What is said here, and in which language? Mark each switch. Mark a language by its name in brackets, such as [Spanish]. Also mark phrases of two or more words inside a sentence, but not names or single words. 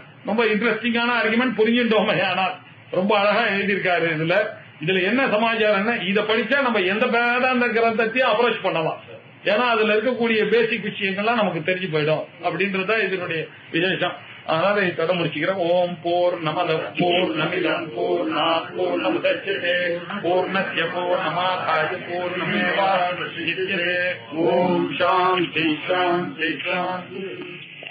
[Tamil] ரொம்ப [English] interesting argument [Tamil] புரிஞ்சுட்டோமே. ஆனால் ரொம்ப அழகா எழுதியிருக்காரு. இதுல என்ன சமாச்சாரம்னா, இதை படிச்சா நம்ம எந்த வேதாந்த கிரந்தத்தையும் அப்ரோச் பண்ணலாம். ஏன்னா அதுல இருக்கக்கூடிய பேசிக் விஷயங்கள்லாம் நமக்கு தெரிஞ்சு போயிடும் அப்படின்றதுதான் இதனுடைய விசேஷம். அதனால இதை முடிச்சுக்கிறேன். [Sanskrit] ॐ पूर्णमदः पूर्णमिदम् पूर्णात् पूर्णमुदच्यते पूर्णस्य पूर्णमादाय पूर्णमेवावशिष्यते. ॐ शान्तिः शान्तिः शान्तिः.